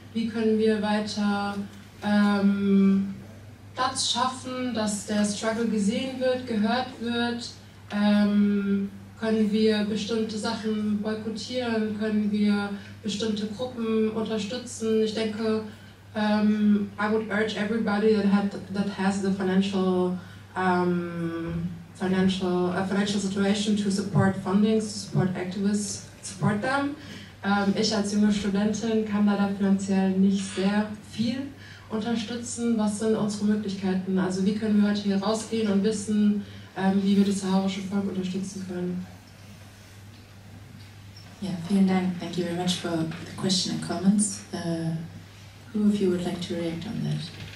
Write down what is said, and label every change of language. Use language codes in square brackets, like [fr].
[de] Wie können wir weiter Platz schaffen, dass der Struggle gesehen wird, gehört wird? Können wir bestimmte Sachen boykottieren? Können wir bestimmte Gruppen unterstützen? Ich denke, [en] I would urge everybody that has the financial situation to support fundings, to support activists, support them. [de] Ich als junge Studentin kann leider finanziell nicht sehr viel unterstützen. Was sind unsere Möglichkeiten? Also wie können wir heute hier rausgehen und wissen, wie wir das saharauische Volk unterstützen können? Yeah, vielen Dank. [en] Thank you very much for the question and comments. Who of you would like to react on that?